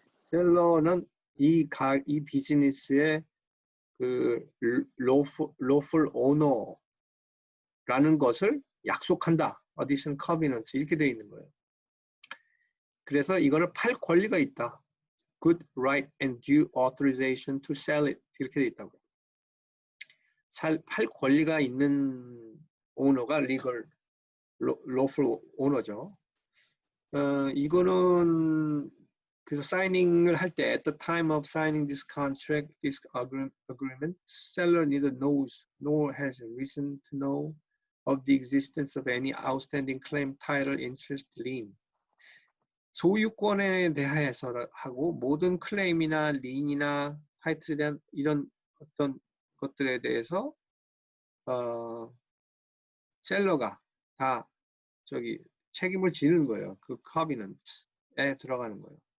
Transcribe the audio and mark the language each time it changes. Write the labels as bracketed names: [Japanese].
[Korean] 셀러는 이 비즈니스의 그 [English] lawful owner [Korean] 라는 것을 약속한다. [English] additional covenant [Korean] 이렇게 되어 있는 거예요. 그래서 이거를 팔 권리가 있다. [English] good right and due authorization to sell it [Korean] 이렇게 되어 있다고요. 팔 권리가 있는 오너가 [English] legal lawful owner [Korean] 죠. 이거는 그래서 사이닝을 할 때 [English] at the time of signing this contract, this agreement, seller neither knows nor has reason to know of the existence of any outstanding claim, title, interest, lien. [Korean] 소유권에 대해서 하고 모든 클레임이나 린이나 타이틀에 대한 이런 어떤 것들에 대해서 셀러가 다 저기 책임을 지는 거예요. 그 covenant에 들어가는 거예요.